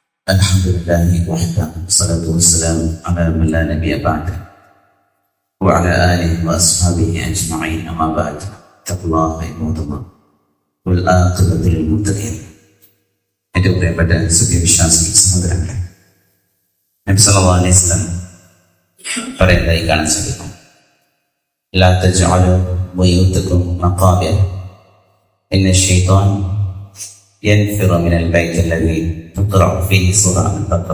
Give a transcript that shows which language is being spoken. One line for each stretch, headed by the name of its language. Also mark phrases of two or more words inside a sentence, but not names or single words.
Arabic: الحمد لله وحده والصلاة والسلام على من لا نبي بعده وعلى آله وأصحابه أجمعين أما بعد اتقوا الله عباد الله والعاقبة للمتقين.
Malayalam: ഏറ്റവും പ്രിയപ്പെട്ട സത്യവിശ്വാസി സഹോദരങ്ങളെ, നബി
Arabic: صلى الله عليه وسلم
Malayalam: പറയുന്നതായി കാണാൻ സാധിക്കും,
Arabic: لا تجعلوا بيوتكم مقابر إن الشيطان ينفر من البيت الذي تقرأ فيه سورة البقرة.